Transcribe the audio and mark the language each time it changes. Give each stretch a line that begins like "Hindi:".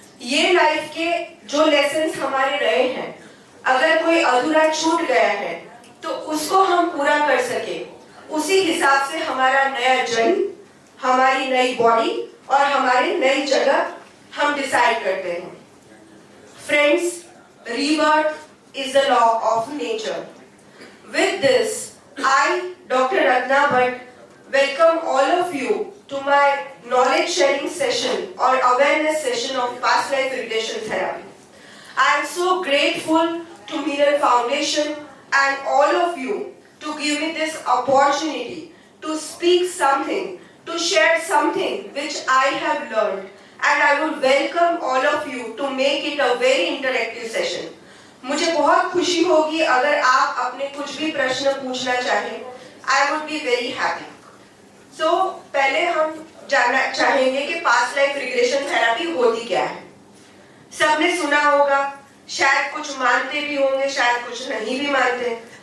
Hindi: ये लाइफ के जो लेसन्स हमारे रहे हैं, अगर कोई अधूरा छूट गया है तो उसको हम पूरा कर सके, उसी हिसाब से हमारा नया जन्म, हमारी नई बॉडी और हमारी नई जगह हम डिसाइड करते हैं।
English: Friends, rebirth is the law of nature. With this, I, Dr. Ratna Bhatt, welcome all of you to my knowledge sharing session or awareness session of past life regression therapy. I am so grateful to Mirror Foundation and all of you to give me this opportunity to speak something, to share something which I have learned, and I would welcome all of you to make it a very interactive session.
Hindi: मुझे बहुत खुशी होगी अगर आप अपने कुछ भी प्रश्न पूछना चाहें।
English: I would be very happy.
Hindi: So पहले हम जानना चाहेंगे कि पास्ट लाइफ रिग्रेशन थेरेपी होती क्या है। सबने सुना होगा, शायद कुछ मानते भी होंगे, शायद कुछ नहीं भी मानते।